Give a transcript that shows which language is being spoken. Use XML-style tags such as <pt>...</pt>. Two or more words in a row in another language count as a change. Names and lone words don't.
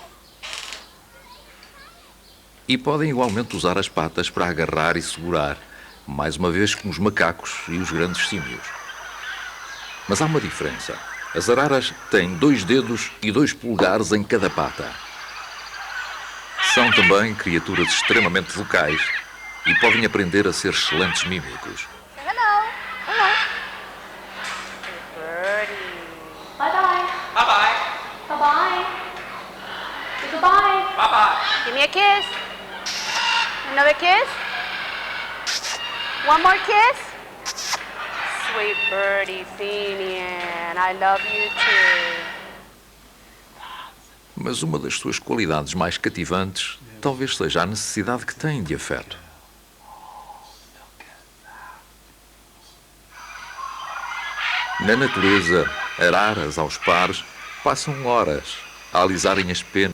<pt>E podem igualmente usar as patas para agarrar e segurar, mais uma vez com os macacos e os grandes símios. Mas há uma diferença. As araras têm 2 dedos e 2 polegares em cada pata. São também criaturas extremamente vocais e podem aprender a ser excelentes mímicos.</pt> <en>Hello. Hello. Birdie. Bye-bye. Bye-bye. Bye-bye. Say goodbye. Bye-bye. Give me a kiss. Another kiss. One more kiss. Sweet birdie, Fenian. I love you too.</en> <pt>Mas uma das suas qualidades mais cativantes talvez seja a necessidade que têm de afeto. Na natureza, araras aos pares passam horas a alisarem as penas.</pt>